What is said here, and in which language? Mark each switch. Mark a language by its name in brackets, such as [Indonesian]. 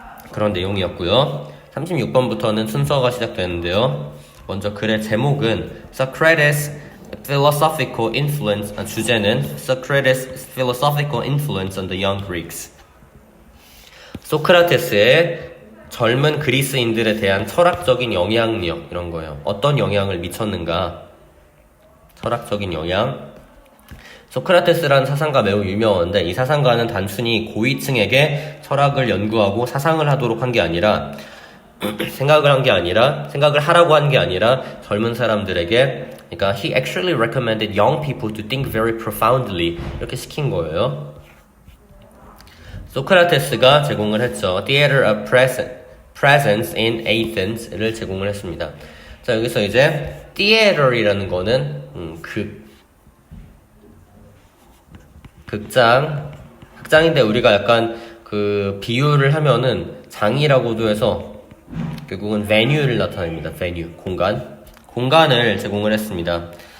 [Korean] 그런 내용이었고요. 36번부터는 순서가 시작되는데요. 먼저 글의 제목은 [English] Socrates' philosophical influence, [Korean] 주제는 [English] Socrates' philosophical influence on the young Greeks. [Korean] 소크라테스의 젊은 그리스인들에 대한 철학적인 영향력 이런 거예요. 어떤 영향을 미쳤는가? 철학적인 영향. 소크라테스라는 사상가 매우 유명한데 이 사상가는 단순히 고위층에게 철학을 연구하고 사상을 하도록 한 게 아니라 생각을 하라고 한 게 아니라 젊은 사람들에게 그러니까 [English] he actually recommended young people to think very profoundly [Korean] 이렇게 시킨 거예요. 소크라테스가 제공을 했죠. [English] Theater of Presence in Athens를 [Korean] 제공을 했습니다. 자, 여기서 이제 theater이라는 거는 극장인데 우리가 약간 그 비유를 하면은 장이라고도 해서 결국은 venue를 나타냅니다. venue, 공간을 제공을 했습니다.